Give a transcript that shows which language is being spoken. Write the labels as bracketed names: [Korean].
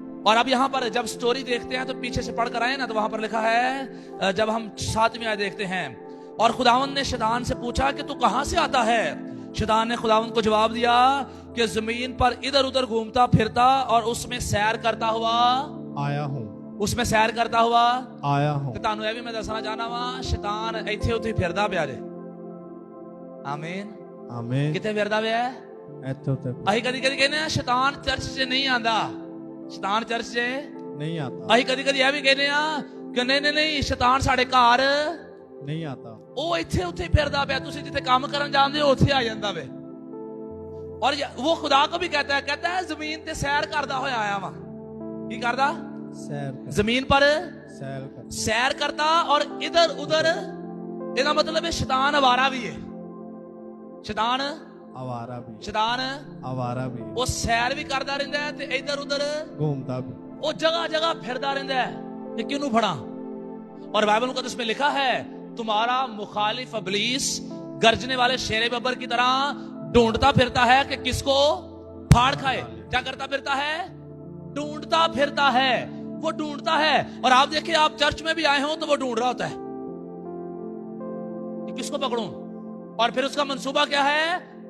[Hindi] और अब यहां पर जब स्टोरी देखते हैं तो पीछे से पढ़कर आए ना, तो वहां पर लिखा है, जब हम 7वीं आयत देखते हैं, और खुदावंद ने शैतान से पूछा कि तू कहां से आता है? शैतान ने खुदावंद को जवाब दिया कि जमीन पर इधर उधर घूमता फिरता और उसमें सैर करता हुआ आया हूं, उसमें सैर करता हुआ आया हूं। [Punjabi] ਤੇ ਤੁਹਾਨੂੰ ਇਹ ਵੀ ਮੈਂ ਦੱਸਣਾ ਚਾਹਨਾ ਵਾਂ, ਸ਼ੈਤਾਨ ਇੱਥੇ ਉੱਥੇ ਫਿਰਦਾ ਪਿਆ ਜੇ। ਆਮੀਨ [Hindi] आमीन। [Punjabi] ਕਿੱਥੇ ਫਿਰਦਾ ਪਿਆ? ਇੱਥੋਂ ਤੱਕ ਅਸੀਂ ਕਦੀ ਕਦੀ ਕਹਿੰਦੇ ਆ ਸ਼ੈਤਾਨ ਚਰਚ 'ਚ ਨਹੀਂ ਆਂਦਾ, ਸ਼ੈਤਾਨ ਚਰਚ 'ਚ [Hindi] नहीं आता, [Punjabi] ਅਸੀਂ ਕਦੀ ਕਦੀ ਇਹ ਵੀ ਕਹਿੰਦੇ ਆ ਕਿ ਨਹੀਂ ਸ਼ੈਤਾਨ ਸਾਡੇ ਘਰ [Hindi] नहीं आता। [Punjabi] ਉਹ ਇੱਥੇ ਉੱਥੇ ਫਿਰਦਾ ਪਿਆ, ਤੁਸੀਂ ਜਿੱਥੇ ਕੰਮ ਕਰਨ ਜਾਂਦੇ ਹੋ ਉੱਥੇ ਆ ਜਾਂਦਾ ਵੇ। ਔਰ ਉਹ ਖੁਦਾ ਕੋ ਵੀ [Hindi] कहता है [Punjabi] ਜ਼ਮੀਨ ਤੇ ਸੈਰ ਕਰਦਾ ਹੋਇਆ ਆਇਆ ਵਾ। ਕੀ ਕਰਦਾ? [Hindi] सैर कर, [Punjabi] ਜ਼ਮੀਨ ਪਰ [Hindi] सैर कर, सैर करता। और इधर उधर, [Punjabi] ਇਹਦਾ ਮਤਲਬ ਹੈ ਸ਼ੈਤਾਨ ਆਵਾਰਾ ਵੀ ਹੈ। ਸ਼ੈਤਾਨ [Hindi] आवारा भी, [Punjabi] ਸ਼ੈਤਾਨ [Hindi] आवारा भी, [Punjabi] ਉਹ ਸੈਰ ਵੀ ਕਰਦਾ ਰਹਿੰਦਾ ਹੈ ਤੇ ਇਧਰ ਉਧਰ [Hindi] घूमता भी। [Punjabi] ਉਹ ਜਗ੍ਹਾ ਜਗ੍ਹਾ ਫਿਰਦਾ ਰਹਿੰਦਾ ਹੈ ਕਿ ਕਿਹਨੂੰ ਫੜਾਂ। [Hindi] और बाइबल मुकद्दस में लिखा है तुम्हारा मुखालिफ इब्लीस गरजने वाले शेर बब्बर की तरह ढूंढता फिरता है कि किसको फाड़ खाए। क्या करता फिरता है? ढूंढता फिरता है, वो ढूंढता है। और आप देखिए, आप चर्च में भी आए हो तो वो ढूंढ रहा होता है कि किसको पकड़ूं, और फिर उसका मंसूबा क्या है?